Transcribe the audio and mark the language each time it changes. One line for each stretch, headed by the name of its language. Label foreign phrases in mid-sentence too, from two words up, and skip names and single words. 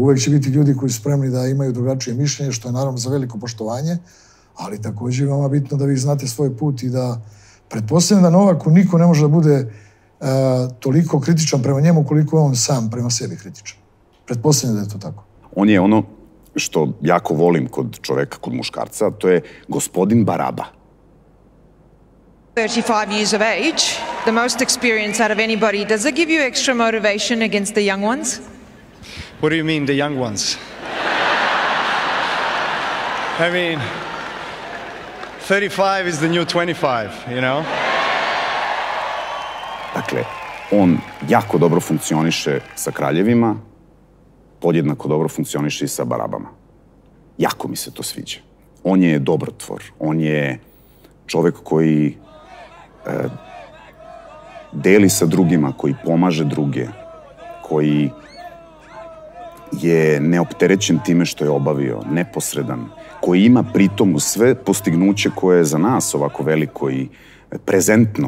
Serbian: Uvek će biti ljudi koji su spremni da imaju drugačije mišljenje, što je naravno za veliko poštovanje, ali takođe je veoma bitno da vi znate svoj put i da pretpostavljam da Novaku niko ne može da bude toliko kritičan prema njemu koliko je on sam prema sebi kritičan. Pretpostavljam da je to tako. On je ono što jako volim kod čoveka, kod muškarca, to je gospodin Baraba.
English: 35 years of age, the most experience out of anybody. Does that give you extra motivation against the young ones? What do you mean, the young ones? I mean, 35 is the new 25, you know?
Serbian: Dakle, on jako dobro funkcioniše sa kraljevima, podjednako dobro funkcioniše i sa barabama. Jako mi se to sviđa. On je dobrotvor, on je čovek koji deli sa drugima, koji pomaže druge, koji je neopterećen time što je obavio, neposredan, koji ima pritom uz sve postignuće koje je za nas ovako veliko i prezentno.